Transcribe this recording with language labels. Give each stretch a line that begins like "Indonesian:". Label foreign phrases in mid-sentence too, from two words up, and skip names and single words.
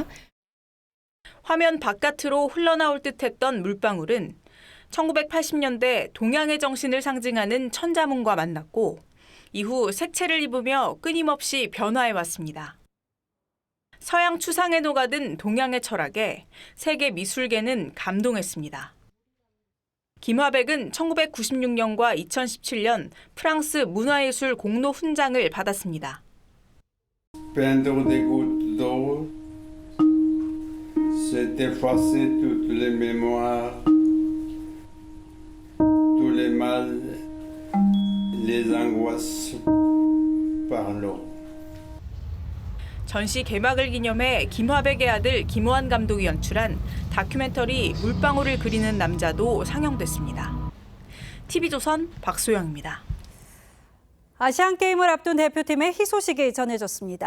Korean: 화면 바깥으로 흘러나올 듯했던 물방울은 1980년대 동양의 정신을 상징하는 천자문과 만났고 이후 색채를 입으며 끊임없이 변화해왔습니다. 서양 추상에 녹아든 동양의 철학에 세계 미술계는 감동했습니다. 김화백은 1996년과 2017년 프랑스 문화예술 공로 훈장을 받았습니다.
French: C'est effacer toutes les mémoires, tous les mal, les angoisses par l'eau.
Korean: 전시 개막을 기념해 김화백의 아들 김호한 감독이 연출한 다큐멘터리 물방울을 그리는 남자도 상영됐습니다. TV조선 박소영입니다. 아시안게임을 앞둔 대표팀의 희소식이 전해졌습니다.